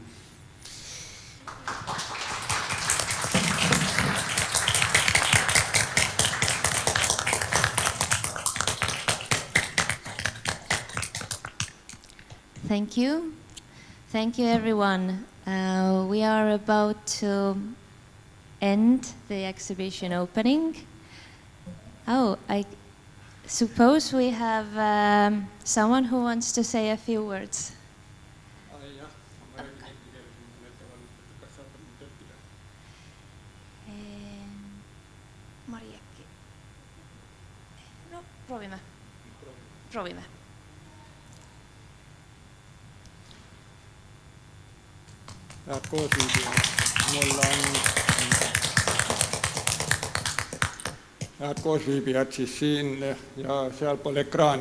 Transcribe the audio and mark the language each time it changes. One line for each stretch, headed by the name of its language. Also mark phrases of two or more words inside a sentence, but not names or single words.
English: Thank you. Thank you, everyone. We are about to end the exhibition opening. Oh, I suppose we have someone who wants to say a few words. Mariakki.
Estonian: No, proovime. Head koosviibijad siis siin ja sealpool ekraani.